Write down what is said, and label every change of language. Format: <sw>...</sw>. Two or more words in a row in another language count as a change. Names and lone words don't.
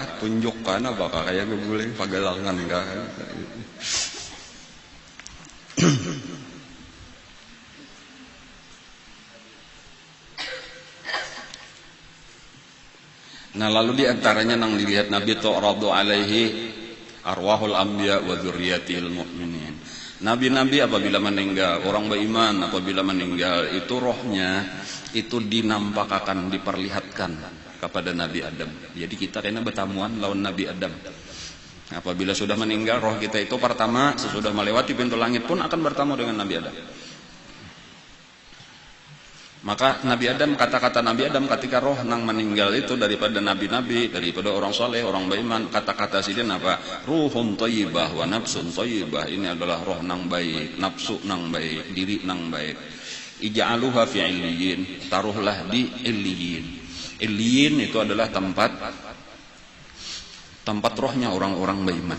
<bjn>Tunjukkan apakah kayak guguling pagalangan kah? Nah lalu diantaranya nang dilihat Nabi</bjn> <ar>تعرض عليه أرواح الأنبياء وذرية المؤمنين.</ar> <id>Nabi-nabi apabila meninggal, orang beriman apabila meninggal itu rohnya itu dinampakkan, diperlihatkan kepada Nabi Adam.</id> <bjn>Jadi kita kena bertamuan lawan Nabi Adam. Apabila sudah meninggal, roh kita itu pertama sesudah melewati pintu langit pun akan bertemu dengan Nabi Adam. Maka Nabi Adam, kata-kata Nabi Adam ketika roh nang meninggal itu daripada nabi-nabi, daripada orang soleh, orang beriman, kata-kata sidin apa?</bjn> <ar>روح طيبة ونفس طيبة.</ar> <bjn>Ini adalah roh nang baik, nafsu nang baik, diri nang baik.</bjn> <ar>اجعلوها في عليين,</ar> <bjn>taruhlah di illiyin.</bjn> <id>Illiyin itu adalah tempat rohnya orang-orang beriman.</id>